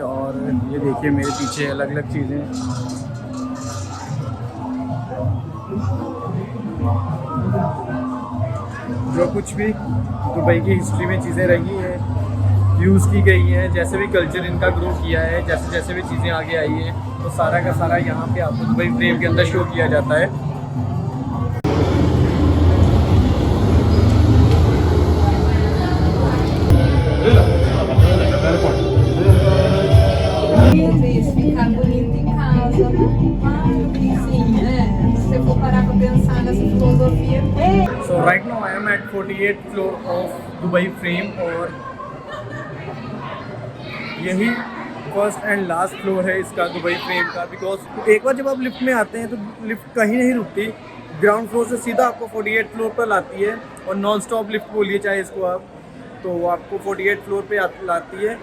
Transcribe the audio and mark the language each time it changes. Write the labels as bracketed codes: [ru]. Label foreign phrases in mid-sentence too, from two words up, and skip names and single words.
[hi] और ये देखिए मेरे पीछे अलग अलग चीज़ें, जो कुछ भी दुबई की हिस्ट्री में चीज़ें रही हैं यूज़ की गई हैं, जैसे भी कल्चर इनका ग्रो किया है, जैसे जैसे भी चीज़ें आगे आई हैं, तो सारा का सारा यहाँ पे आपको दुबई फ्रेम के अंदर शो किया जाता है। [pt] Ficar bonito em casa, claro que sim, né? Se você for parar para pensar nessa filosofia. [en] So right now I am at 48th floor of Dubai Frame, [hi] और यही [en] first and last floor [hi] है इसका दुबई फ्रेम का। बिकॉज एक बार जब आप लिफ्ट में आते हैं तो लिफ्ट कहीं नहीं रुकती, [en] ground floor [hi] से सीधा आपको 48 फ्लोर पर लाती है, और [en] non stop lift [hi] बोलिए चाहे इसको आप, तो वो आपको 48 फ्लोर पे लाती है।